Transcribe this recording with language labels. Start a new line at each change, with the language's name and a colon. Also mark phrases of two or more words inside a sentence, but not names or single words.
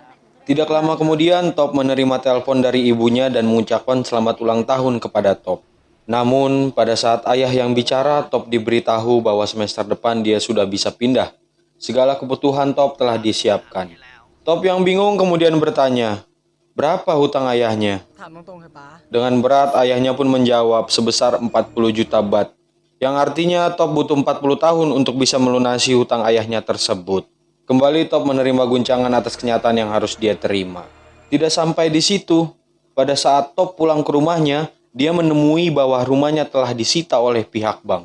Indonesian: Tidak lama kemudian Top menerima telepon dari ibunya dan mengucapkan selamat ulang tahun kepada Top. Namun pada saat ayah yang bicara, Top diberitahu bahwa semester depan dia sudah bisa pindah. Segala kebutuhan Top telah disiapkan. Top yang bingung kemudian bertanya, berapa hutang ayahnya?
Thai: ถามตรงๆเถอะป้า
Indonesian: Dengan berat ayahnya pun menjawab sebesar 40 juta baht. Yang artinya Top butuh 40 tahun untuk bisa melunasi hutang ayahnya tersebut. Kembali Top menerima guncangan atas kenyataan yang harus dia terima. Tidak sampai di situ, pada saat Top pulang ke rumahnya, dia menemui bahwa rumahnya telah disita oleh pihak bank.